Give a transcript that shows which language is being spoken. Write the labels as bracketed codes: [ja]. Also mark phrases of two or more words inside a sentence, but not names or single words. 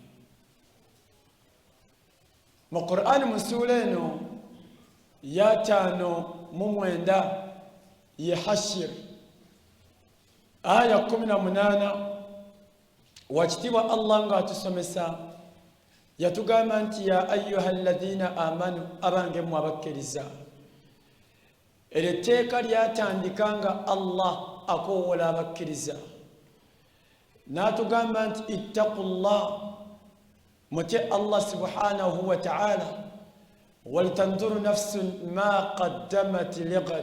[lg] Mu Qur'ani mu ssuula eno ya 5 ye Hashir, aya 18, wakitiibwa Allah ng'atusomesa yatugamba nti [ar] يا أيها الذين آمنوا, [lg] abange mmwe abakkiriza. Eryo etteeka lyatandika nga Allah akoowola abakkiriza, n'atugamba nti ittaqullah, mutye Allah [ar] سبحانه وتعالى, ولتنظر نفس ما قدمت لغد.